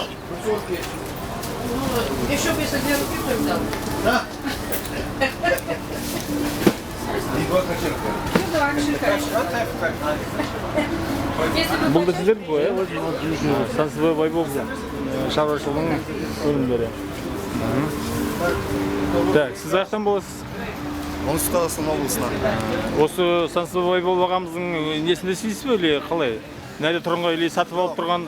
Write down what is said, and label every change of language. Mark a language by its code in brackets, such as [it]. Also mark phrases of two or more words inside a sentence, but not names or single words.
[ru] Еще бы если для руки взял. Да? Ну да, шикарно. Если бы [kk] Бұл да сіздер ғой, сансызбай байбол шаруашылығының өнімдері. Так, сіз қаяқтан боласыз? Оңтүстік Қазақстан облысынан. Осы сансызбай байбол ағамыздың несінде істейсіз бе, или қалай? Нәре тұрғанға или сатып алып тұрған?